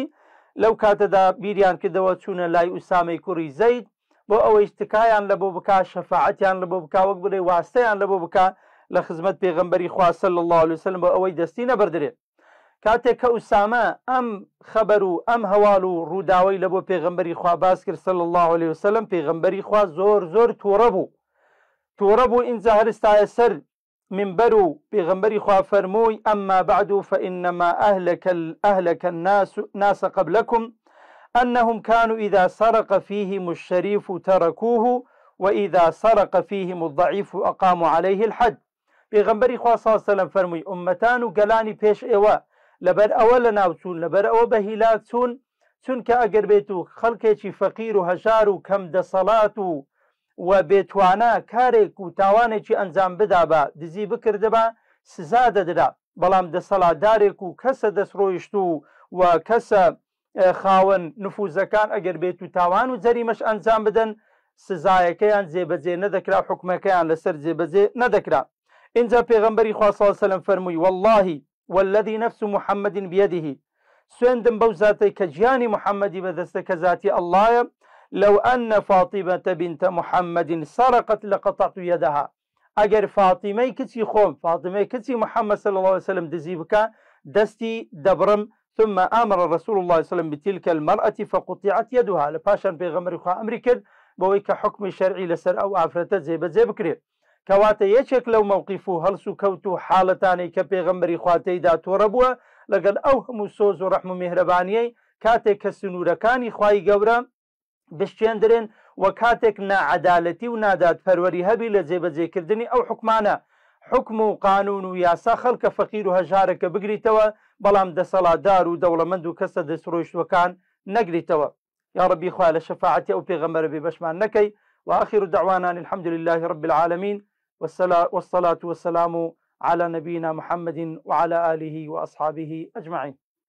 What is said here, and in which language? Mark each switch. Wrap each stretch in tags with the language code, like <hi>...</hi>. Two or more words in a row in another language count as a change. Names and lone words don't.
<ckb>لەو کاتەدا بیریان کردەوە چوونە لای ئوسامەی کوڕی زەید بۆ ئەوەی تکایان لە بۆ بک، شەفاعەتیان لە بۆ بک، وەک بڵێ واستەیان لە بۆ بک لە خزمەت پێغەمبەری خوا</ckb> <ar>صلی الله عليه وسلم</ar> <ckb>بۆ ئەوەی دەستی نەبردرێت. کاتێک کە ئوسامە ئەم خەبەر و ئەم هەواڵ و ڕووداوەی لە بۆ پێغەمبەری خوا باس کرد</ckb> <ar>صلی الله عليه وسلم،</ar> <ckb>پێغەمبەری خوا زۆر زۆر تووڕە بوو. ئینجا هەرستایە سەر منبر بيغمبري خوا فرموي</ckb> <ar>أما بعد فإنما أهلك الناس قبلكم أنهم كانوا إذا سرق فيهم الشريف تركوه وإذا سرق فيهم الضعيف أقاموا عليه الحد.</ar> <ckb>پیغمبری خوا</ckb> <ar>صلی الله علیه وسلم</ar> <ckb>فرمووی ئومەتان و گەلانی پێش ئێوە لەبەر ئەوە لە ناوچوون لەبەر ئەوە بە هیلاک چوون چونکە ئەگەر بێت و خەڵکێکی فەقیر و هەژار و کەم دەسەڵات و بێتوانە کارێک و تاوانێکی ئەنجام بدا بە دزی بکردبە سزا دەدرا، بەڵام دەسەڵاتدارێک و کەسە دەستڕۆیشت و کەسە خاوەن نفوزەکان ئەگەر بێت و تاوان و جەریمەش ئەنجام بدەن سزایەکەیان جێبەجێ نەدەکرا، حکمەکەیان لەسەر جێبەجێ نەدەکرا. اینجا پێغەمبەری خوا</ckb> <ar>صلی الله علیه وسلم</ar> <ckb>فەرمووی</ckb> <ar>والله والذي نفس محمد بيده</ar> <ckb>سوێندم بەو زاتەی کە گیانی محەممەدی بەدەستە کە ذاتی ئەڵڵایە</ckb> <ar>لو أن فاطمة بنت محمد سرقت لقطعت يدها</ar> <ckb>ئەگەر فاتیمەی کچی خۆم فاتیمەی کچی محەممەد</ckb> <ar>صلی الله عليه وسلم</ar> <ckb>دزی بکە دەستی دەبڕم.</ckb> <ar>ثم أمر رسول الله صلى الله عليه وسلم بتلك المرأة فقطعت يدها</ar> <ckb>لپاشان پێغەمبەری خوا ئەمری کرد بەوەی کە حکمی شەرعی لەسەر ئەو ئافرەتە جێبەجێ بکرێت. کەواتە یەکێک لەو مەوقیف و هەڵس و کەوت و حاڵەتانەی کە پێغەمبەری خوا تێیدا تۆڕە بووە لەگەڵ ئەو هەموو سۆز و ڕەحم و میهرەبانیەی کاتێک کە سنوورەکانی خوای گەورە بشکێندرێن و کاتێک ناعەدالەتی و نادادپەروەری هەبی لە جێبەجێکردنی ئەو حکمانە حکم و قانون و یاسا خەڵکە فەقیر و هەژارەکە بگریتەوە بەڵام دەسەڵاتدار و دەوڵەمەند و کەسە دەستڕۆیشتوەکان نەگریتەوە. یا ربی خوا لە شەفاعەتی ئەو پێغەمبەرە بێ بەشمان نەکەی.</ckb> <ar>وآخر دعوانا الحمد لله رب العالمين والصلاة والسلام على نبينا محمد وعلى آله وأصحابه أجمعين.</ar>